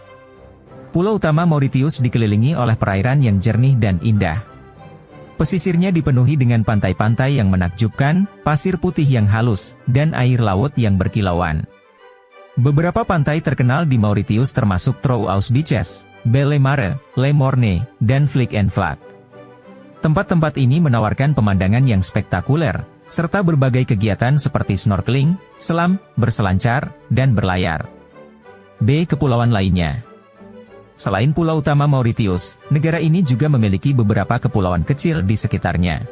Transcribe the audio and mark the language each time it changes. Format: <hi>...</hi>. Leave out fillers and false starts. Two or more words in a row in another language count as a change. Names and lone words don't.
<id>Pulau utama Mauritius dikelilingi oleh perairan yang jernih dan indah. Pesisirnya dipenuhi dengan pantai-pantai yang menakjubkan, pasir putih yang halus, dan air laut yang berkilauan. Beberapa pantai terkenal di Mauritius termasuk Trouaus Beaches, Belle Mare, Le Morne, dan Flic en Flac. Tempat-tempat ini menawarkan pemandangan yang spektakuler, serta berbagai kegiatan seperti snorkeling, selam, berselancar, dan berlayar. B. Kepulauan lainnya. Selain pulau utama Mauritius, negara ini juga memiliki beberapa kepulauan kecil di sekitarnya.</id>